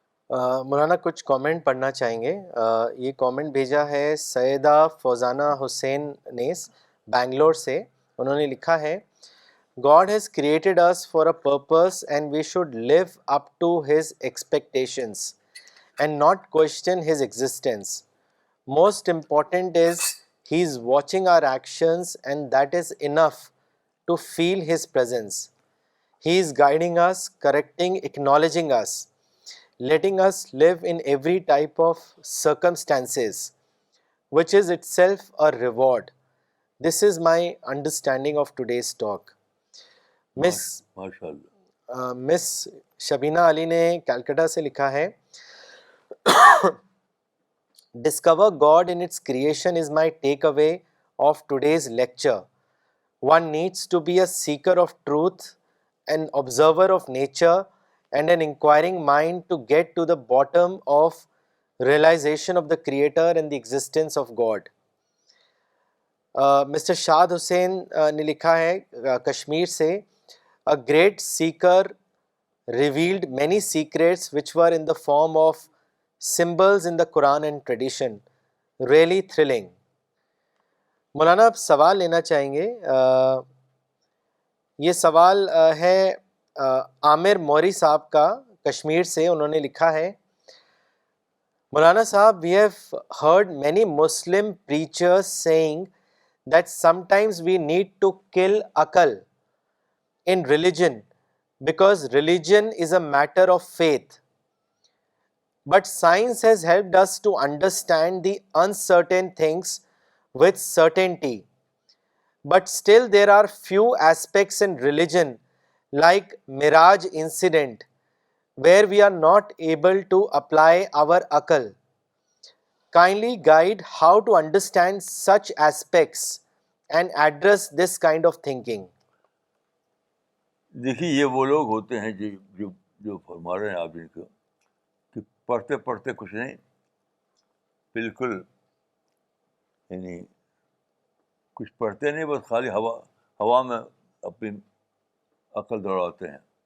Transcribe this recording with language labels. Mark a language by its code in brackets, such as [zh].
[ur] مولانا کچھ کامنٹ پڑھنا چاہیں گے. یہ کامنٹ بھیجا ہے سیدہ فوزانہ حسین نیس بنگلور سے. انہوں نے لکھا ہے [en] God has created us for a purpose and we should live up to His expectations and not question His existence. Most important is He is watching our actions and that is enough to feel His presence. He is guiding us, correcting, acknowledging us, letting us live in every type of circumstances, which is itself a reward. This is my understanding of today's talk. [ur] ماشاء اللہ. مس شبینہ علی نے کلکٹا سے لکھا ہے [en] Discover God in its creation is my takeaway of today's lecture. One needs to be a seeker of truth, an observer of nature and an inquiring mind to get to the bottom of realization of the creator and the existence of God. Mr. Shad Hussain [ur] نے لکھا ہے کشمیر سے, [en] a great seeker revealed many secrets which were in the form of symbols in the Quran and tradition. Really thrilling. [ur] مولانا آپ سوال لینا چاہیں گے. یہ سوال ہے عامر موری صاحب کا کشمیر سے. انہوں نے لکھا ہے مولانا صاحب, [en] we have heard many Muslim preachers saying that sometimes we need to kill akal in religion because religion is a matter of faith. But science has helped us to understand the uncertain things with certainty. But still there are few aspects in religion like Miraj incident where we are not able to apply our akal. Kindly guide how to understand such aspects and address this kind of thinking. [ur] دیکھیے یہ وہ لوگ ہوتے ہیں جو فرما رہے ہیں آپ ان کو کہ پڑھتے پڑھتے کچھ نہیں, بالکل یعنی کچھ پڑھتے نہیں, بس خالی ہوا میں اپنی عقل دوڑاتے ہیں.